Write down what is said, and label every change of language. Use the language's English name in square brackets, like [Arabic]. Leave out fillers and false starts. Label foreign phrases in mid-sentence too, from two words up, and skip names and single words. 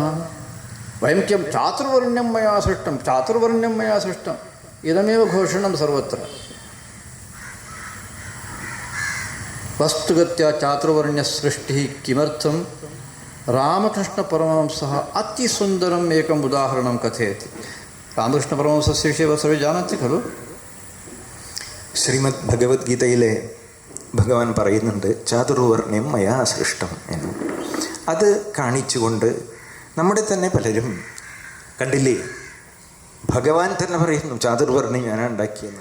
[Sanskrit] वयं किं चातुर्वर्ण्यं मया सृष्टं, चातुर्वर्ण्यं मया सृष्टम्, इदमेव घोषणं सर्वत्र। वस्तुगत्या चातुर्वर्ण्यसृष्टिः किमर्थं? रामकृष्णपरमहंसः अतिसुन्दरम् एकम् उदाहरणं कथयति। रामकृष्णपरमहंसस्य विषये सर्वे जानन्ति खलु? [Malayalam] ശ്രീമദ് ഭഗവത്ഗീതയിലെ ഭഗവാൻ പറയുന്നുണ്ട് [Sanskrit] ചാതുർവർണ്ണ്യം മയാ സൃഷ്ടം [Malayalam] എന്ന്. അത് കാണിച്ചുകൊണ്ട് നമ്മുടെ തന്നെ പലരും കണ്ടില്ലേ, ഭഗവാൻ തന്നെ പറയുന്നു ചാതുർവർണ്ണ്യം ഞാനാണ് ഉണ്ടാക്കിയെന്ന്.